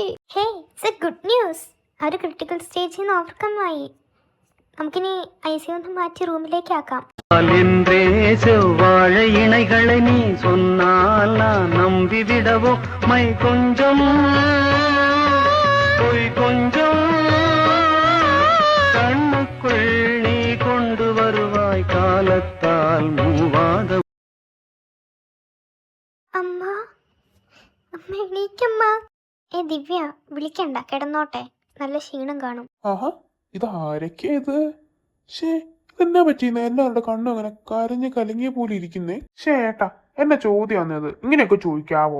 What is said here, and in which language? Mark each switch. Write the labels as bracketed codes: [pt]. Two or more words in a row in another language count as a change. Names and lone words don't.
[en] Hey, it's a good news. [ml] ആ ഒരു [en] critical stage [ml] നിന്ന് ഓവർകം ആയി. നമുക്കിനി ICU ഒന്ന് മാറ്റി റൂമിലേക്ക് ആക്കാം. [ta] செவ்வாழை இணைகளை நீ சொன்னால் நான் நம்பிவிடவோ மை கொஞ்சம் பொய் கொஞ்சம் கண்ணுக்குள் நீ கொண்டு வருவாய் காலத்தால் மூவாத. [ml] അമ്മ, അമ്മ എണീക്കമ്മ. ദിവ്യ വിളിക്കണ്ട, കിടന്നോട്ടെ. നല്ല ക്ഷീണം കാണും. ആഹാ, ഇത് ആരൊക്കെയാ ഇത്? ഷേ, ഇതെന്നാ പറ്റിയെന്ന് എല്ലാവരുടെ കണ്ണും അങ്ങനെ കരഞ്ഞ് കലങ്ങിയ പോലെ ഇരിക്കുന്നേ. ഷേ ഏട്ടാ, എന്നെ ചോദ്യം വന്നത് ഇങ്ങനെയൊക്കെ ചോദിക്കാവോ?